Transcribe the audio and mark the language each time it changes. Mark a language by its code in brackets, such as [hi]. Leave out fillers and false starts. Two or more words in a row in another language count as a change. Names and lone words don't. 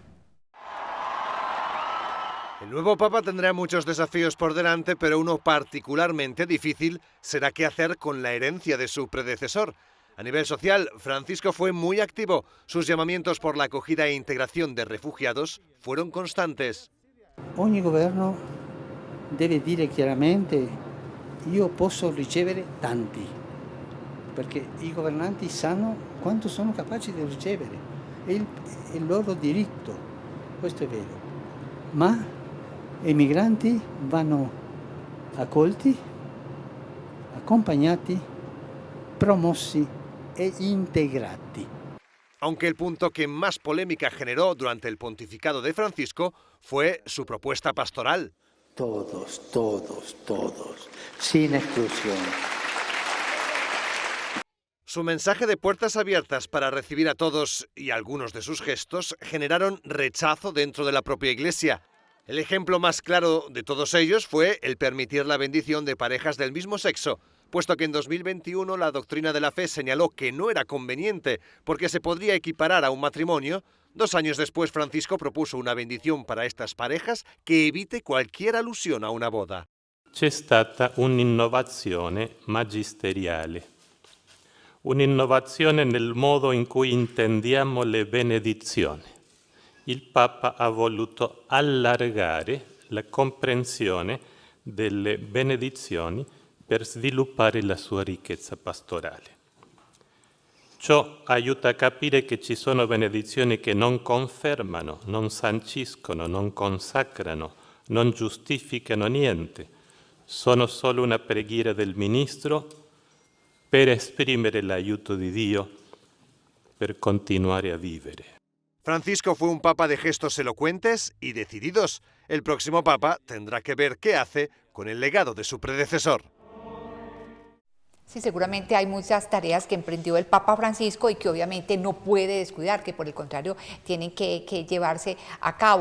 [es] El nuevo Papa tendrá muchos desafíos por delante, pero uno particularmente difícil será qué hacer con la herencia de su predecesor. A nivel social, Francisco fue muy activo. Sus llamamientos por la acogida e integración de refugiados fueron constantes. [it] Ogni governo deve dire chiaramente io posso ricevere tanti, perché i governanti sanno quanto sono capaci di ricevere, è il loro diritto, questo è vero. Ma i migranti vanno accolti, accompagnati, promossi e integrati. [es] Aunque el punto que más polémica generó durante el pontificado de Francisco fue su propuesta pastoral. Todos, sin exclusión. Su mensaje de puertas abiertas para recibir a todos y algunos de sus gestos generaron rechazo dentro de la propia Iglesia. El ejemplo más claro de todos ellos fue el permitir la bendición de parejas del mismo sexo, puesto que en 2021 la doctrina de la fe señaló que no era conveniente porque se podría equiparar a un matrimonio. 2 años después Francisco propuso una bendición para estas parejas que evite cualquier alusión a una boda. [it] C'è stata un'innovazione magisteriale, un'innovazione nel modo in cui intendiamo le benedizioni. Il Papa ha voluto allargare la comprensione delle benedizioni per sviluppare la sua ricchezza pastorale. Ciò aiuta a capire che ci sono benedizioni che non confermano, non sanciscono, non consacrano, non giustificano niente. Sono solo una preghiera del ministro per esprimere l'aiuto di Dio per continuare a vivere. [es] Francisco fue un papa de gestos elocuentes y decididos. El próximo papa tendrá que ver qué hace con el legado de su predecesor. Sí, seguramente hay muchas tareas que emprendió el Papa Francisco y que obviamente no puede descuidar, que por el contrario tienen que llevarse a cabo.